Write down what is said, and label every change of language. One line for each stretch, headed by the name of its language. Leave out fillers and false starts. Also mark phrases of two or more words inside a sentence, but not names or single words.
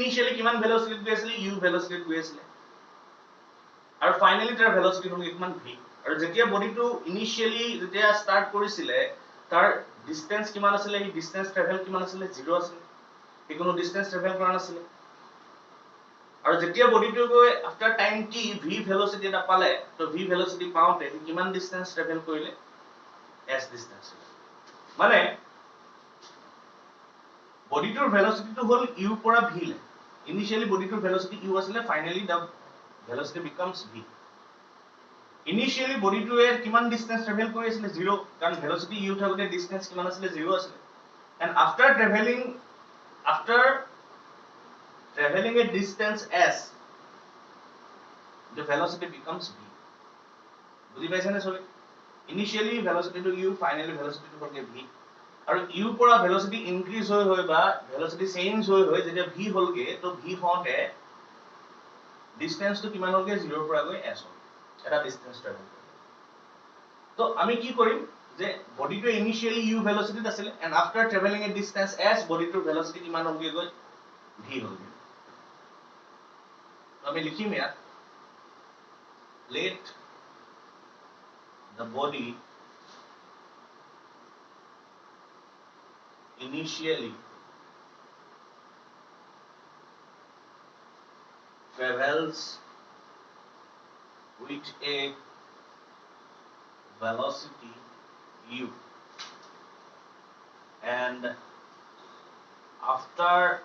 Assamese: ইনিশিয়ালি কিমান ভেলোসিটিত গৈ আছিল u ভেলোসিটিত গৈ আছিল আৰু ফাইনালি তাৰ ভেলোসিটি হ'ল কিমান v আৰু যেতিয়া বডিটো ইনিশিয়ালি যেতিয়া ষ্টাৰ্ট কৰিছিল তাৰ ডিসটেন্স কিমান আছিল এই
English: distance travel
Assamese: কিমান আছিল 0 আছিল কোনো
English: distance travel
Assamese: কৰা নাছিল আৰু যেতিয়া বডিটো গৈ
English: after time t
Assamese: v ভেলোসিটি এটা পালে তো v ভেলোসিটি পাওঁতে কিমান
English: distance travel
Assamese: কৰিলে s ডিসটেন্স মানে বডিটোৰ ভেলোসিটিটো হ'ল u পৰা v লে ইনিশিয়ালি বডিটোৰ ভেলোসিটি u আছিল
English: finally the velocity becomes v
Assamese: ইনিশিয়ালি বডিটোৱে কিমান ডিসটেন্স ট্ৰেভেল কৰি আছিল 0 কাৰণ ভেলোসিটি u থাকোতে ডিসটেন্স কিমান আছিল 0 আছিল
English: and after traveling a distance s the velocity becomes v
Assamese: বুজি পাইছা নে সবে
English: ইনিশিয়ালি velocity to u finally velocity
Assamese: to হলকে v আৰু u পৰা
English: velocity increase
Assamese: হৈ বা
English: velocity change
Assamese: হৈ যেতিয়া v হলকে তো v হওঁতে distance to কিমান হলকে 0 পৰা গৈ s হল এটা
English: distance travel
Assamese: তো আমি কি কৰিম যে বডিটো ইনিশিয়ালি u velocity আছিল
English: and after traveling a distance s
Assamese: বডিটোৰ velocity কিমান হলকে গৈ v হলকে আমি লিখিম ইয়াত
English: let the body initially travels with a velocity u and after